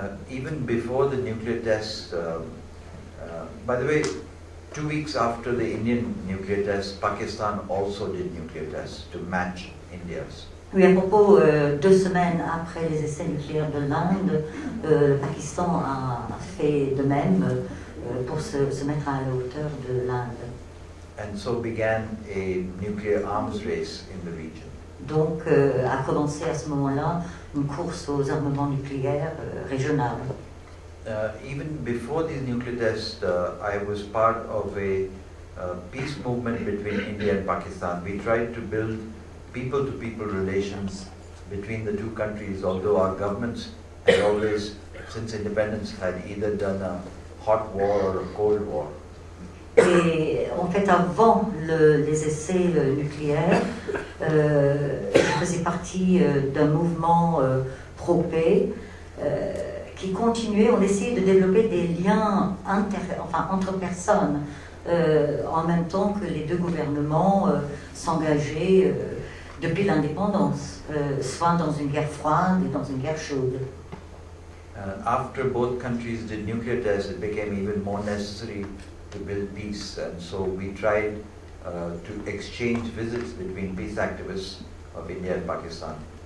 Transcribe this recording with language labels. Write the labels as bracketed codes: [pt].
[en] Even before the nuclear tests, by the way, 2 weeks after the Indian nuclear tests, Pakistan also did nuclear tests to match India's. [fr] Oui, à propos, 2 semaines après les essais nucléaires de l'Inde, le Pakistan a fait de même pour se mettre à la hauteur de l'Inde. [en] And so began a nuclear arms race in the region. [fr] Donc a commencé à ce moment-là une course aux armements nucléaires régionales. [en] Even before these nuclear tests, I was part of a peace movement between India and Pakistan. We tried to build people-to-people relations between the two countries, although our governments had always, since independence, had either done a hot war or a cold war. [fr] Et en fait, avant les essais nucléaires, je faisais partie d'un mouvement pro-paix qui continuait. On essayait de développer des liens entre personnes, en même temps que les deux gouvernements s'engageaient depuis l'indépendance, soit dans une guerre froide et dans une guerre chaude. [en] After both countries did nuclear tests, it became even more necessary to build peace, and so we tried to exchange visits between peace activists of India and Pakistan.